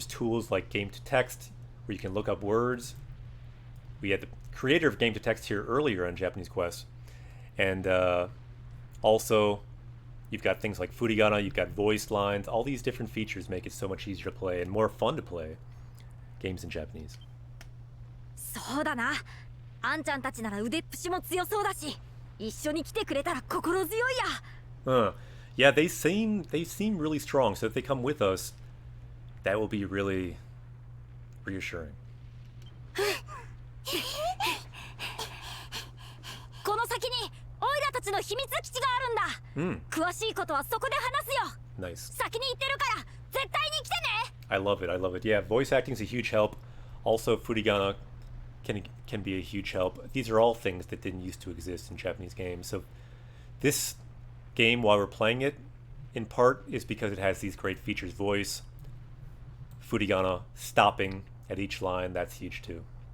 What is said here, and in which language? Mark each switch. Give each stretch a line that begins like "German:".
English: There's tools like Game to Text where you can look up words. We had the creator of Game to Text here earlier on Japanese Quest. And also, you've got things like Furigana, you've got voice lines. All these different features make it so much easier to play and more fun to play games in Japanese.
Japanese: そうだな。あんちゃんたちなら腕っぷしも強そうだし、一緒に来てくれたら心強いや。
English: Yeah, they seem really strong. So if they come with us, that will be really reassuring.
Japanese: この先にオイラたちの秘密基地があるんだ。詳しいことはそこで話すよ。
English: Nice.
Japanese: 先に行ってるから絶対に来てね。
English: I love it. I love it. Yeah, voice acting is a huge help. Also, Furigana can be a huge help. These are all things that didn't used to exist in Japanese games. So this game, while we're playing it, in part is because it has these great features. Voice, Furigana, stopping at each line, that's huge too.